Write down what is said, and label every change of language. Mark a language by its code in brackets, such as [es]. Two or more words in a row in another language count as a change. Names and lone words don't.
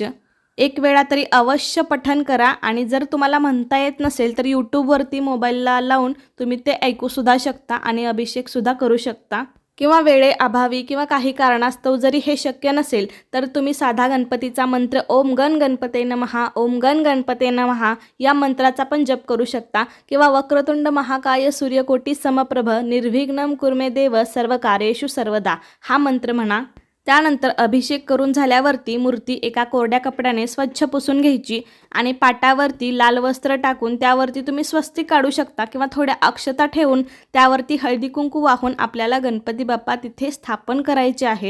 [mr] एक वेळा तरी अवश्य पठण करा। आणि जर तुम्हाला म्हणता येत नसेल तर यूट्यूबवरती मोबाईलला लावून तुम्ही ते ऐकू सुद्धा शकता आणि अभिषेक सुद्धा करू शकता। किंवा वेळेअभावी किंवा काही कारणास्तव जरी हे शक्य नसेल तर तुम्ही साधा गणपतीचा मंत्र [sa] ओम गण गणपते नमः, ओम गण गणपते नमः [mr] या मंत्राचा पण जप करू शकता। किंवा [sa] वक्रतुंड महाकाय सूर्यकोटी समप्रभ निर्विघ्नं कुर्मे देव सर्व कार्येषु सर्वदा [mr] हा मंत्र म्हणा। त्यानंतर अभिषेक करून झाल्यावरती मूर्ती एका कोरड्या कपड्याने स्वच्छ पुसून घ्यायची आणि पाटावरती लाल वस्त्र टाकून त्यावरती तुम्ही स्वस्तिक काढू शकता किंवा थोड्या अक्षता ठेवून त्यावरती हळदी कुंकू वाहून आपल्याला गणपती बाप्पा तिथे स्थापन करायचे आहेत।